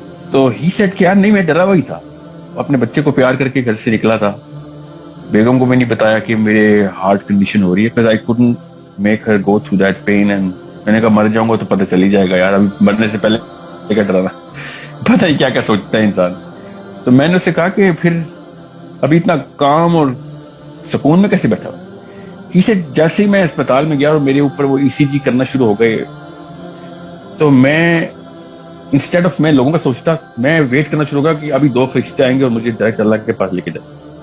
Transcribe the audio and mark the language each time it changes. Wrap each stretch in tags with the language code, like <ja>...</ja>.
<ur>تو</ur> <en>ہی سیٹ</en> <ur>کہ یار نہیں، میں ڈرا ہوا ہی تھا. اپنے بچے کو پیار کر کے گھر سے نکلا تھا. بیگم کو میں نہیں بتایا کہ میرے ہارٹ کنڈیشن ہو رہی ہے.</ur> <en>because I couldn't make her go through that pain.</en> <ur>and میں نے کہا مر جاؤں گا تو پتہ چل ہی جائے گا یار. ابھی مرنے سے پہلے کیا ڈرانا. پتہ ہی کیا کیا سوچتا ہے انسان. تو میں نے اس سے کہا کہ پھر ابھی اتنا کام اور سکون میں کیسے بیٹھا ہوں. اسے جیسے ہی میں اسپتال میں گیا اور میرے اوپر وہ ای سی جی کرنا شروع ہو گئے، تو میں انسٹیڈ آف میں لوگوں کا سوچتا، میں ویٹ کرنا شروع ہو گیا کہ ابھی 2 فرشتے آئیں گے اور مجھے ڈائریکٹ اللہ کے پاس لے کے جائیں.</ur>